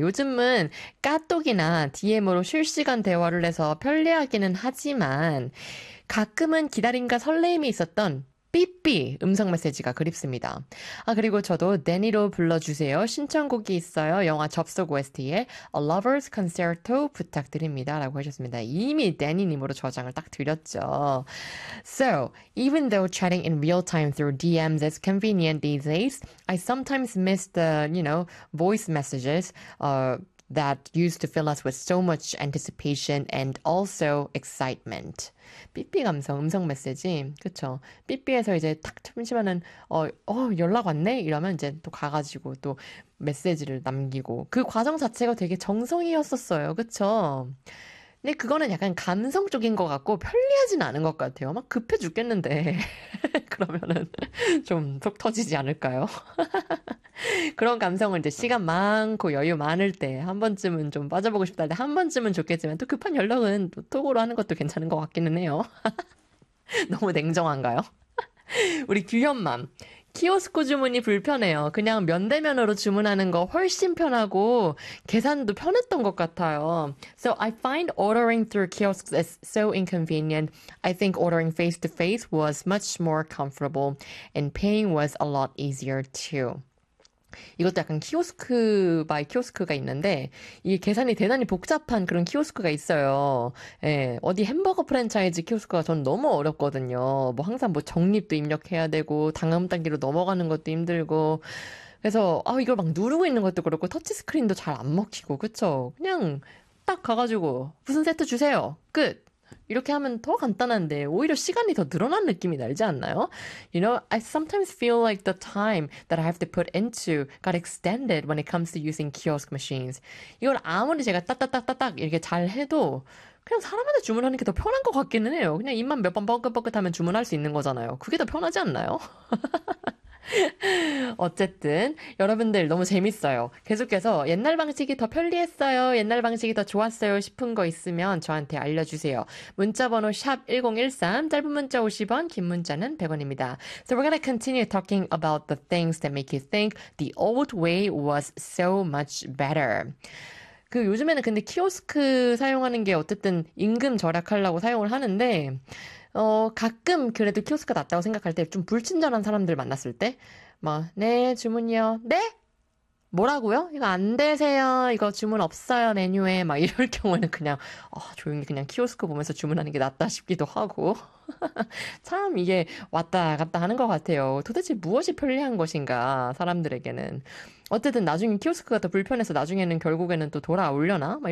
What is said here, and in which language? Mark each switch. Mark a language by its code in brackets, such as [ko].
[ko] 요즘은 카톡이나 DM으로 실시간 대화를 해서 편리하기는 하지만 가끔은 기다림과 설레임이 있었던 삐삐 음성 메시지가 그립습니다. 아, 그리고 저도 데니로 불러주세요. 신청곡이 있어요. 영화 접속 OST에 A Lover's Concerto 부탁드립니다. 라고 하셨습니다. 이미 데니님으로 저장을 딱 드렸죠. [en] So, even though chatting in real time through DMs is convenient these days, I sometimes miss the, voice messages, that used to fill us with so much anticipation and also excitement. [ko] 삐삐 감성, 음성 메시지. 그쵸. 삐삐에서 이제 탁 참시면은, 연락 왔네? 이러면 이제 또 가가지고 또 메시지를 남기고. 그 과정 자체가 되게 정성이었었어요. 그쵸? 근데 그거는 약간 감성 쪽인 것 같고 편리하진 않은 것 같아요. 막 급해 죽겠는데. 그러면은 좀속 터지지 않을까요? 그런 감성을 이제 시간 많고 여유 많을 때한 번쯤은 좀 빠져보고 싶다 할때한 번쯤은 좋겠지만 또 급한 연락은 또 톡으로 하는 것도 괜찮은 것 같기는 해요. 너무 냉정한가요? 우리 규현맘. 키오스코 주문이 불편해요. 그냥 면대면으로 주문하는 거 훨씬 편하고 계산도 편했던 것 같아요. [en] So I find ordering through kiosks is so inconvenient. I think ordering face to face was much more comfortable and paying was a lot easier too. [ko] 이것도 약간 키오스크 바이 키오스크가 있는데 이게 계산이 대단히 복잡한 그런 키오스크가 있어요. 예, 어디 햄버거 프랜차이즈 키오스크가 전 너무 어렵거든요. 뭐 항상 뭐 적립도 입력해야 되고 다음 단계로 넘어가는 것도 힘들고 그래서 이걸 막 누르고 있는 것도 그렇고 터치스크린도 잘안 먹히고 그쵸? 그냥 딱 가가지고 무슨 세트 주세요. 끝. 이렇게 하면 더 간단한데 오히려 시간이 더 늘어난 느낌이 날지 않나요? [en] I sometimes feel like the time that I have to put into got extended when it comes to using kiosk machines. [ko] 이걸 아무리 제가 따따따따딱 이렇게 잘 해도 그냥 사람한테 주문하는 게더 편한 것 같기는 해요. 그냥 입만 몇번 뻐긋뻐긋하면 주문할 수 있는 거잖아요. 그게 더 편하지 않나요? 어쨌든 여러분들 너무 재밌어요. 계속해서 옛날 방식이 더 편리했어요. 옛날 방식이 더 좋았어요. 싶은 거 있으면 저한테 알려주세요. 문자번호 샵 #1013 짧은 문자 50원, 긴 문자는 100원입니다. [en] So we're gonna continue talking about the things that make you think the old way was so much better. [ko] 그 요즘에는 근데 키오스크 사용하는 게 어쨌든 임금 절약하려고 사용을 하는데. 가끔 그래도 키오스크 낫다고 생각할 때좀 불친절한 사람들 만났을 때뭐네 주문이요 네 뭐라고요 이거 안 되세요 이거 주문 없어요 메뉴에 막 이럴 경우에는 그냥 조용히 그냥 키오스크 보면서 주문하는 게 낫다 싶기도 하고 참 이게 왔다 갔다 하는 것 같아요 도대체 무엇이 편리한 것인가 사람들에게는 어쨌든 나중에 키오스크가 더 불편해서 나중에는 결국에는 또 돌아오려나?